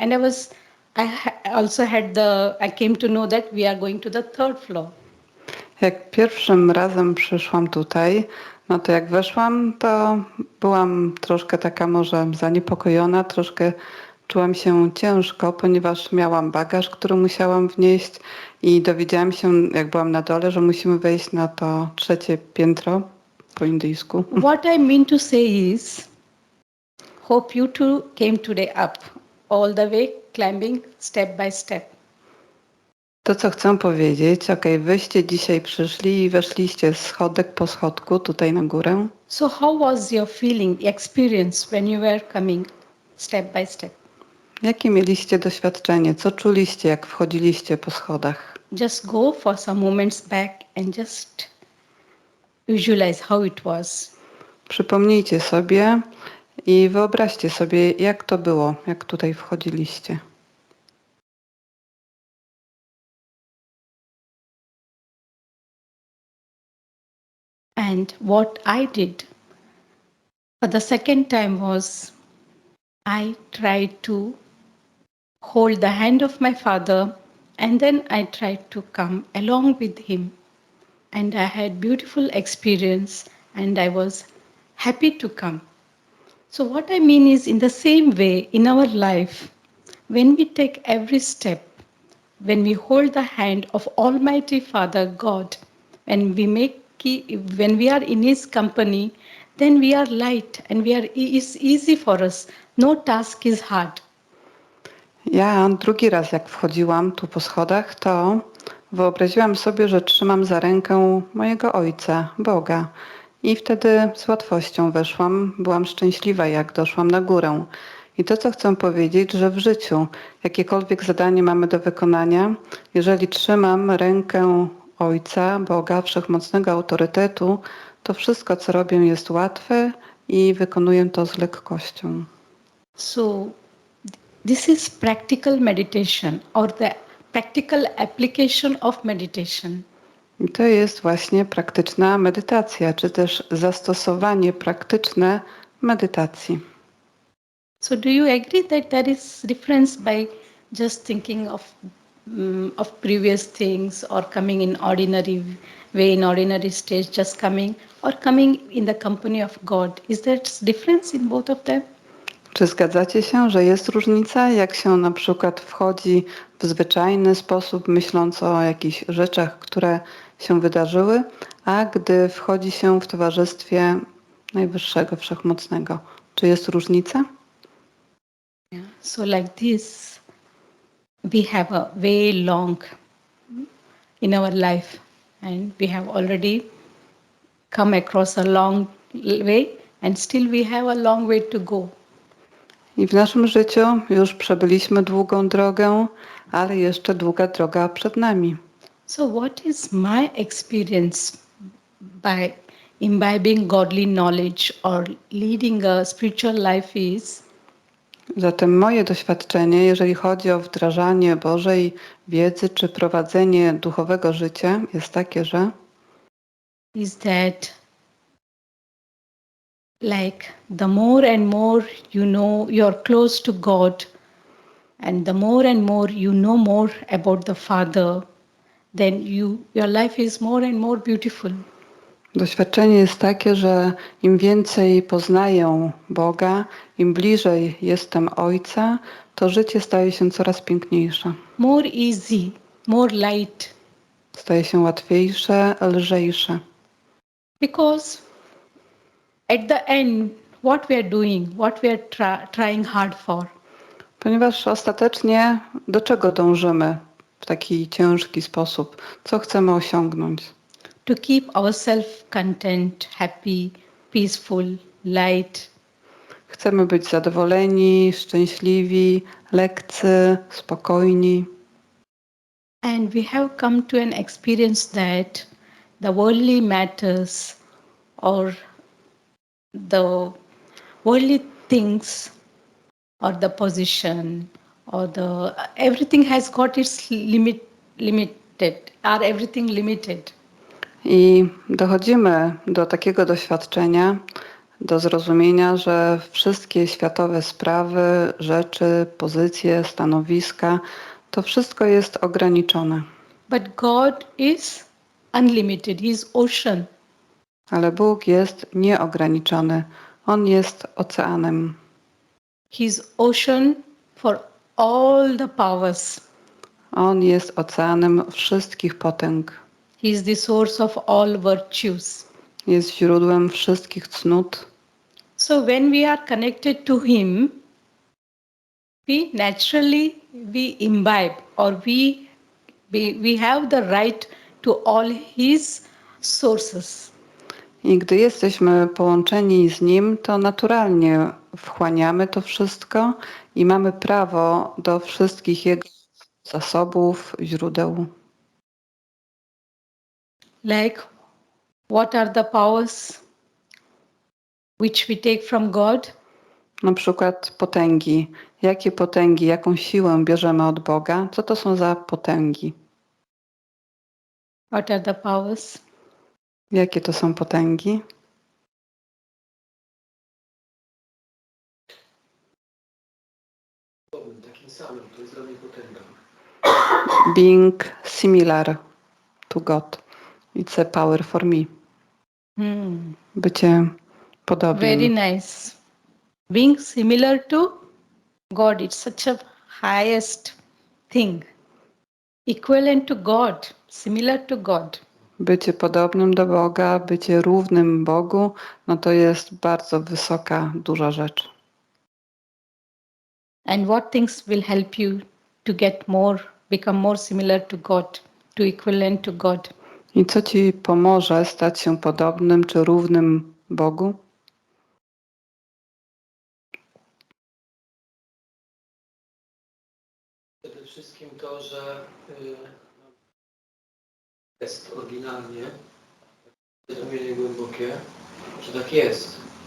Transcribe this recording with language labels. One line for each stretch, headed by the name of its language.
English: And I came to know that we are going to the third floor.
Polish: Jak pierwszym razem przyszłam tutaj, no to jak weszłam, to byłam troszkę taka może zaniepokojona, troszkę czułam się ciężko, ponieważ miałam bagaż, który musiałam wnieść i dowiedziałam się, jak byłam na dole, że musimy wejść na to 3. piętro po indyjsku.
English: What I mean to say is, hope you too came today up, all the way climbing step by step.
Polish: To, co chcę powiedzieć, wyście dzisiaj przyszli i weszliście schodek po schodku tutaj na górę.
English: So how was your feeling, experience when you were coming step by step?
Polish: Jakie mieliście doświadczenie? Co czuliście, jak wchodziliście po schodach?
English: Just go for some moments back and just visualize how it was.
Polish: Przypomnijcie sobie i wyobraźcie sobie, jak to było, jak tutaj wchodziliście.
English: And what I did for the second time was I tried to hold the hand of my father and then I tried to come along with him. And I had beautiful experience and I was happy to come. So what I mean is in the same way in our life, when we take every step, when we hold the hand of Almighty Father God, and when we are in His company, then we are light and it's easy for us. No task is hard.
Polish: Ja drugi raz, jak wchodziłam tu po schodach, to wyobraziłam sobie, że trzymam za rękę mojego Ojca, Boga. I wtedy z łatwością weszłam, byłam szczęśliwa, jak doszłam na górę. I to, co chcę powiedzieć, że w życiu jakiekolwiek zadanie mamy do wykonania, jeżeli trzymam rękę Ojca, Boga, wszechmocnego autorytetu, to wszystko, co robię, jest łatwe i wykonuję to z lekkością.
English: So this is practical meditation or the practical application of meditation.
Polish: I to jest właśnie praktyczna medytacja, czy też zastosowanie praktyczne medytacji.
English: So do you agree that there is difference by just thinking of previous things or coming in ordinary way in ordinary stage just coming or coming in the company of God? Is there difference in both of them?
Polish: Czy zgadzacie się, że jest różnica, jak się na przykład wchodzi w zwyczajny sposób, myśląc o jakichś rzeczach, które się wydarzyły, a gdy wchodzi się w towarzystwie Najwyższego, Wszechmocnego? Czy jest różnica?
English: Yeah. So like this we have a way long in our life and we have already come across a long way and still we have a long way to go.
Polish: I w naszym życiu już przebyliśmy długą drogę, ale jeszcze długa droga przed nami.
English: So what is my experience by imbibing godly knowledge or leading a spiritual life is
Polish: Zatem moje doświadczenie, jeżeli chodzi o wdrażanie Bożej wiedzy czy prowadzenie duchowego życia, jest takie, że
English: that like the more and more you know you're close to God and the more and more you know more about the Father, then your life is more and more beautiful.
Polish: doświadczenie jest takie, że im więcej poznaję Boga, im bliżej jestem Ojca, to życie staje się coraz piękniejsze.
English: More easy, more light.
Polish: Staje się łatwiejsze, lżejsze.
English: Because at the end, what we are doing, what we are trying hard for,
Polish: Ponieważ ostatecznie do czego dążymy w taki ciężki sposób? Co chcemy osiągnąć?
English: to keep ourselves content, happy, peaceful, light.
Polish: Chcemy być zadowoleni, szczęśliwi, lekcy, spokojni.
English: And we have come to an experience that the worldly matters or the worldly things or the position or the everything has got its limited are everything limited.
Polish: I dochodzimy do takiego doświadczenia, do zrozumienia, że wszystkie światowe sprawy, rzeczy, pozycje, stanowiska, to wszystko jest ograniczone.
English: But God is unlimited. He is ocean.
Polish: Ale Bóg jest nieograniczony. On jest oceanem.
English: He is ocean for all the powers.
Polish: On jest oceanem wszystkich potęg.
English: He is the source of all virtues.
Polish: Jest źródłem wszystkich cnót.
English: So when we are connected to Him, we naturally we imbibe or we We have the right to all his sources.
Polish: I gdy jesteśmy połączeni z Nim, to naturalnie wchłaniamy to wszystko i mamy prawo do wszystkich Jego zasobów, źródeł.
English: Like, what are the powers which we take from God?
Polish: Na przykład potęgi. Jakie potęgi, jaką siłę bierzemy od Boga? Co to są za potęgi?
English: What are the powers?
Polish: Jakie to są potęgi? Takim samym, to jest dla mnie potęga.
English: Being similar to God. It's a power for me.
Polish: Bycie podobnym.
English: Very nice. Being similar to God, it's such a highest thing. Equivalent to God, similar to God.
Polish: Bycie podobnym do Boga, bycie równym Bogu, no to jest bardzo wysoka, duża rzecz.
English: And what things will help you to get more, become more similar to God, to equivalent to God?
Polish: I co ci pomoże stać się podobnym czy równym Bogu? Przede wszystkim to, że jest oryginalnie, zrozumienie głębokie, że tak jest.